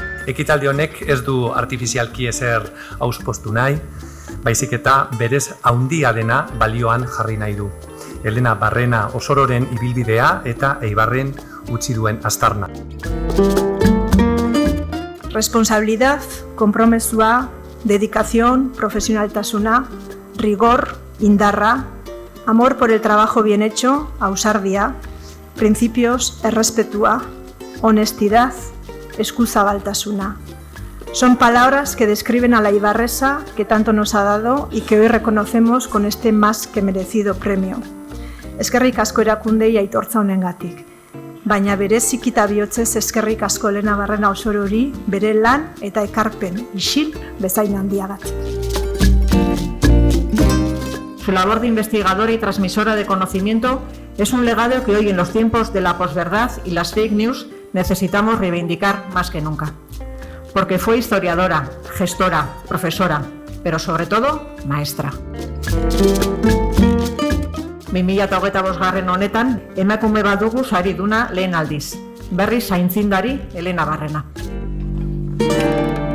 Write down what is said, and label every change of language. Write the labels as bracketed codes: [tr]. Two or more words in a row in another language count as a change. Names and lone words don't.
[eu] Ekitaldi honek ez du artifizialki ezer auspostu nahi, baizik eta berez haundia dena balioan jarri nahi du. Elena Barrena Osororen ibilbidea eta Eibarren utzi duen aztarna. Responsabilidad, konpromesua, dedicación, profesionaltasuna, rigor, indarra, [es] amor por el trabajo bien hecho, [eu] ausardia, principios, errespetua, honestidad, eskuzabaltasuna. [es] Son palabras que describen a la eibarresa que tanto nos ha dado y que hoy reconocemos con este más que merecido premio. [eu] Eskerrik asko erakundei aitortza honengatik. Baina bereziki eta bihotzez eskerrik asko Elena Barrena Osorori bere lan eta ekarpen isil bezain handiagatik. [es] Su labor de investigadora y transmisora de conocimiento es un legado que hoy en los tiempos de la posverdad y las [en] fake news [es] necesitamos reivindicar más que nunca. Porque fue historiadora, gestora, profesora, pero sobre todo maestra. [eu] 2025 honetan, emakume bat dugu sariduna lehen aldiz. Berriz aintzindari Elena Barrena.